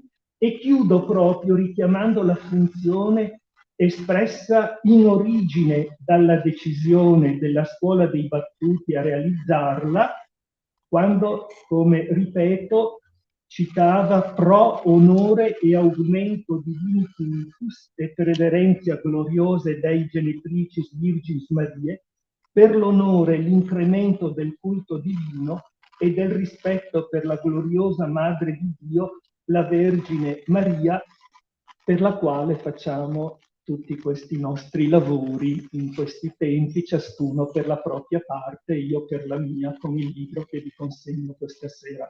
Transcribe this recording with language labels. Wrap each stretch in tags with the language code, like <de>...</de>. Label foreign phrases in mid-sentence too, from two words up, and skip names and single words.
<it>E chiudo proprio richiamando la funzione espressa in origine dalla decisione della Scuola dei Battuti a realizzarla, quando, come ripeto, citava</it> <la>pro onore e augmento divini finitus et reverentia gloriose Dei Genitricis Virgis Mariae,</la> <it>per l'onore e l'incremento del culto divino e del rispetto per la gloriosa Madre di Dio, la Vergine Maria, per la quale facciamo tutti questi nostri lavori in questi tempi, ciascuno per la propria parte, io per la mia, con il libro che vi consegno questa sera.</it>